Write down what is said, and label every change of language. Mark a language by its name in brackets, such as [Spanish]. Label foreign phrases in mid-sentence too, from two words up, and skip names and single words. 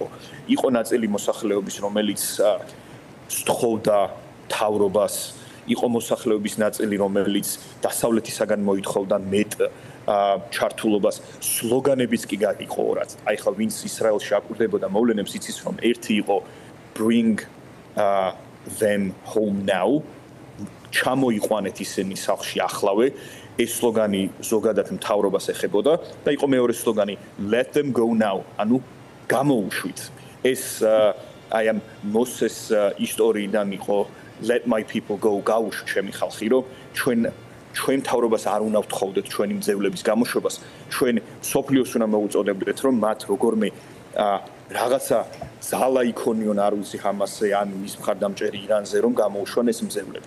[Georgian] იყო ნაწილი მოსახლეობის, რომელიც სთხოვდა თავრობას, იყო მოსახლეობის ნაწილი, რომელიც დასავლეთისაგან მოითხოვდა მეტ ჩართულობას, სლოგანებიც კი იყო ორად. აი ხა ვინც ისრაელში აკვირდებოდა მოვლენებს, იცის რომ ერთი იყო [English] bring them home now, [Georgian] ჩამოიყვანეთ ისინი სახლში ახლავე. ეს სლოგანი ზოგადად მთავრობას ეხებოდა და იყო მეორე სლოგანი [English] let them go now, [Georgian] ანუ გამოუშვით. ეს აი ამ მოსეს ისტორიიდან იყო [English] let my people go, [Georgian] გაუშვ ჩემი ხალხი, რომ ჩვენ მთავრობას არ უნდა ვთხოვდეთ ჩვენი მძევლების გამოშვებას, ჩვენ სოფლიოს უნდა მოუწოდებდეთ, რომ მათ როგორმე რაღაცა ზალა იქონიონ არ ვიცი ჰამასზე ან მის მხარდამჭერი ირანზე, რომ გამოუშვან ეს მძევლები.